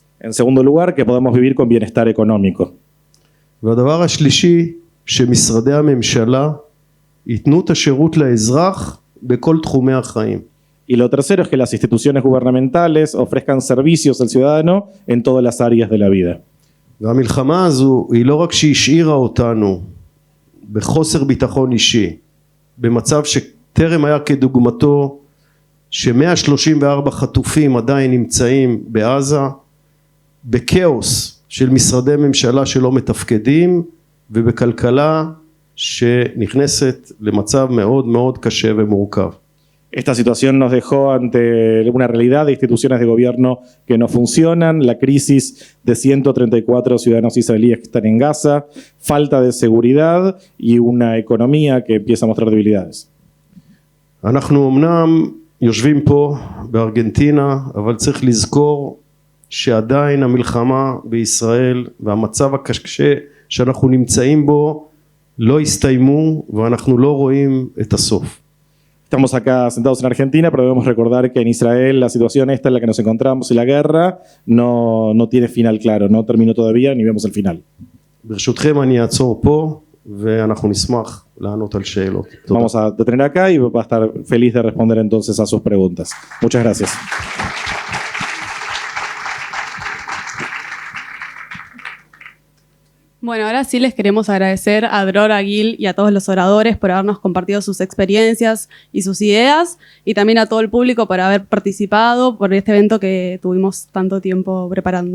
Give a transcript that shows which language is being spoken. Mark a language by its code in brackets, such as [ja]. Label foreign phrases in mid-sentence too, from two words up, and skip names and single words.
[es] En segundo lugar, que podamos vivir con bienestar económico. [he] והדבר השלישי, שמשרדי הממשלה ייתנו את השירות לאזרח בכל תחומי החיים. [es] Y lo tercero es que las instituciones gubernamentales ofrezcan servicios al ciudadano en todas las áreas de la vida. [he] והמלחמה הזו היא לא רק שהשאירה אותנו בחוסר ביטחון אישי, במצב שטרם היה כדוגמתו, ש134 חטופים עדיין נמצאים בעזה, בכאוס של משרדי ממשלה שלא מתפקדים, ובכלכלה שנכנסת למצב מאוד מאוד קשה ומורכב. [es] Esta situación nos dejó ante una realidad de instituciones de gobierno que no funcionan, la crisis de 134 ciudadanos israelíes que están en Gaza, falta de seguridad y una economía que empieza a mostrar debilidades. [he] אנחנו אמנם יושבים פה בארגנטינה, אבל צריך לזכור שעדיין המלחמה בישראל והמצב הקשה שאנחנו נמצאים בו לא הסתיימו, ואנחנו לא רואים את הסוף. [es] Estamos acá sentados en Argentina, pero debemos recordar que en Israel la situación esta en la que nos encontramos y la guerra no tiene final claro, no terminó todavía ni vemos el final. [he] ברשותכם אני אעצור פה ואנחנו נשמח לענות על שאלות. [es] Vamos a detener acá y va a estar feliz de responder entonces a sus preguntas. Muchas gracias. Bueno, ahora sí les queremos agradecer a Dror, a Gil y a todos los oradores por habernos compartido sus experiencias y sus ideas, y también a todo el público por haber participado por este evento que tuvimos tanto tiempo preparando.